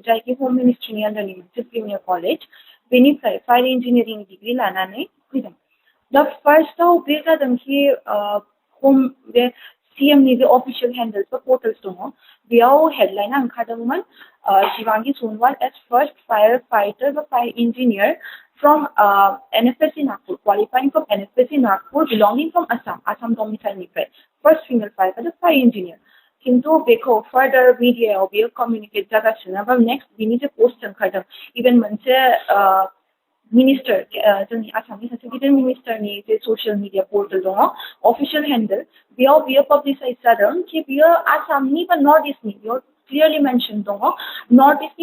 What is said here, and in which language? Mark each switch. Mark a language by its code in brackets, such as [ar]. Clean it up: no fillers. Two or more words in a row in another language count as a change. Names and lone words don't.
[brx] जायखि होम मिनिस्ट्रिनि आन्दारनि मोनसे [en] premier college [brx] बेनिफ्राय [en] fire engineering degree [brx] लानानै फैदों दा फार्स्टआव बे जादों कि होम बे CMनि जे [en] official handles [brx] बा पर्टेल्स दङ बेयाव हेडलाइना ओंखारदोंमोन शिवांगी सोनवाल [en] as first fire fighter [brx] बा [en] fire engineer from NFSC Nagpur, qualifying from NFSC Nagpur, belonging from Assam domicile first female firefighter, fire engineer. [brx] किंतु बेखौ फर्दर मीडियायाव बेयो कम्युनिकेट जागासिनो बा नेक्स्ट बिनि जे पोस्ट ओंखारदों इभेन मोनसे मिनिस्टार जोंनि आसामनि सासे गिदिर मिनिस्टारनि जे [en] social media portal [brx] दङ अफिसियेल हेन्डेल बेयाव बियो पाब्लिसाइज जादों कि बियो आसामनि बा नर्थ इस्टनि बेयाव [en] clearly mention [brx] दङ नर्थ इस्टनि